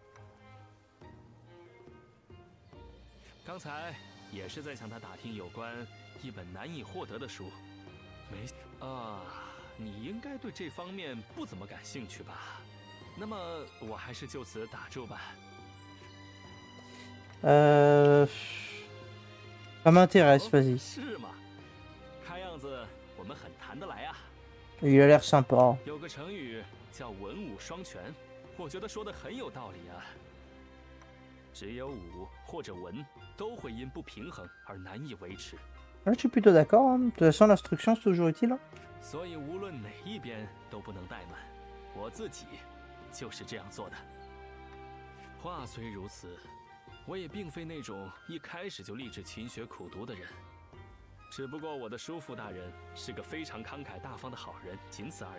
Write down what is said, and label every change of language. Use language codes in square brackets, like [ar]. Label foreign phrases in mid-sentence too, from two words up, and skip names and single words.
[zh] 刚才也是在向他打听有关一本难以获得的书，你应该对这方面不怎么感兴趣吧？那么我还是就此打住吧。 [fr] Ça m'intéresse, vas-y. [zh] 是吗？看样子我们很谈得来啊。 [fr] Il a l'air sympa. [zh] 有个成语叫文武双全，我觉得说的很有道理啊。只有武或者文都会因不平衡而难以维持。 [fr] Je suis plutôt d'accord. Hein. De toute façon, l'instruction c'est toujours utile. [zh] 所以无论哪一边都不能怠慢。我自己就是这样做的。话虽如此，我也并非那种一开始就立志勤学苦读的人。只不过我的叔父大人是个非常慷慨大方的好人，仅此而已。